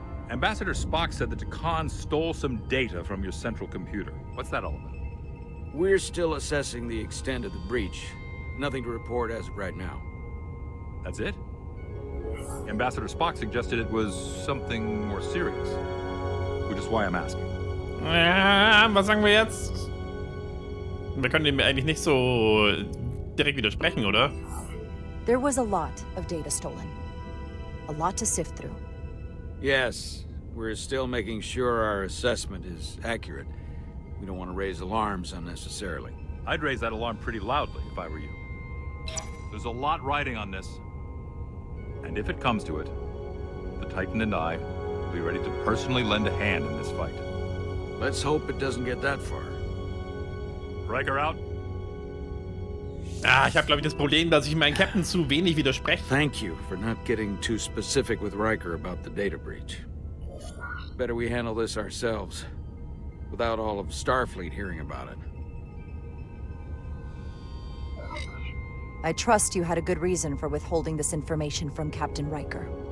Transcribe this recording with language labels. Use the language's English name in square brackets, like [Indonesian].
[English] Ambassador Spock said that Deccan stole some data from your central computer. What's that all about? We're still assessing the extent of the breach. Nothing to report as of right now. That's it? Ambassador Spock suggested it was something more serious. Which is why I'm asking. [German] Ja, was sagen wir jetzt? Wir können dem eigentlich nicht so direkt widersprechen, oder? [English] There was a lot of data stolen. A lot to sift through. Yes, we're still making sure our assessment is accurate. We don't want to raise alarms unnecessarily. I'd raise that alarm pretty loudly if I were you. There's a lot riding on this. And if it comes to it, the Titan and I will be ready to personally lend a hand in this fight. Let's hope it doesn't get that far. Riker out. [German] Ah, ich habe, glaube ich, das Problem, dass ich meinen Captain zu wenig widerspreche. [English] Thank you for not getting too specific with Riker about the data breach. Better we handle this ourselves, without all of Starfleet hearing about it. I trust you had a good reason for withholding this information from Captain Riker.